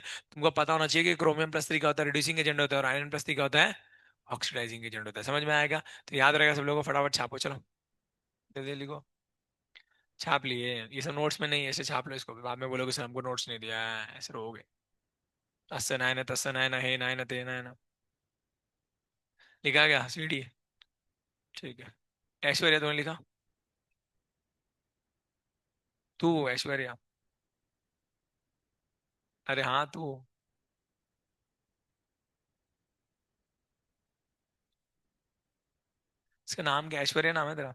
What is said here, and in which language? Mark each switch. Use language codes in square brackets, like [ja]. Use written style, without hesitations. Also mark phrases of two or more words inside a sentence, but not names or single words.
[hi] तुमको पता होना चाहिए कि क्रोमियम+3 का होता है [en] reducing agent [hi] होता है, और आयरन+3 का होता है [en] oxidizing agent [hi] होता है। समझ में आएगा? तो याद रहेगा सब लोगों को, फटाफट छापो चलो। दे दे लिखो। छाप लिए? ये सब नोट्स में नहीं है, ऐसे छाप लो इसको, बाद में बोलोगे सर हमको नोट्स नहीं दिया है, ऐसे रहोगे। [sa] अस्य नायन तस्य नायन हे नायन ते नायन। [hi] लिखा क्या सीढ़ी? ठीक है। ऐश्वर्या तुमने लिखा? तू ऐश्वर्या? अरे हाँ तू। इसका नाम क्या? ऐश्वर्या नाम है तेरा?